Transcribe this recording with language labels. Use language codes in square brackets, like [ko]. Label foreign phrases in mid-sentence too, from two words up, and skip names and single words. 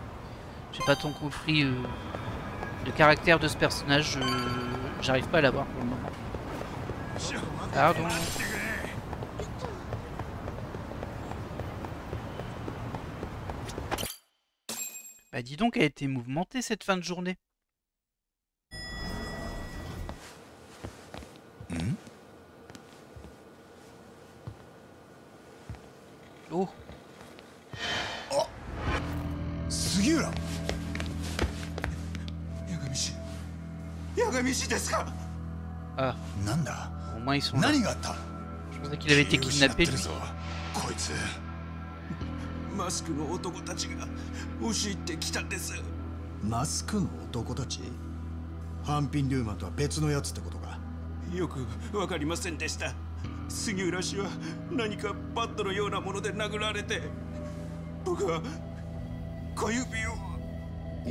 [fr] J'ai pas tant compris le caractère de ce personnage, j'arrive pas à l'avoir pour le moment. Pardon. Bah Bah dis donc, elle a été mouvementée cette fin de journée. Oh, [ja] 杉浦。八神氏ですか。 ah, なんだ。 [fr] au moins ils sont là. [ja] 何があった。 [fr] Je pensais qu'il avait été [ja] 気を失っ [fr] kidnappé [ja] てる [fr] lui. [ja] ぞこいつ。マスクの男たちが押し入ってきたんです。マスクの男たち？ハンピン・リューマンとは別のやつってことか。よくわかりませんでした。杉浦氏は何かバットのようなもので殴られて、僕は小指を。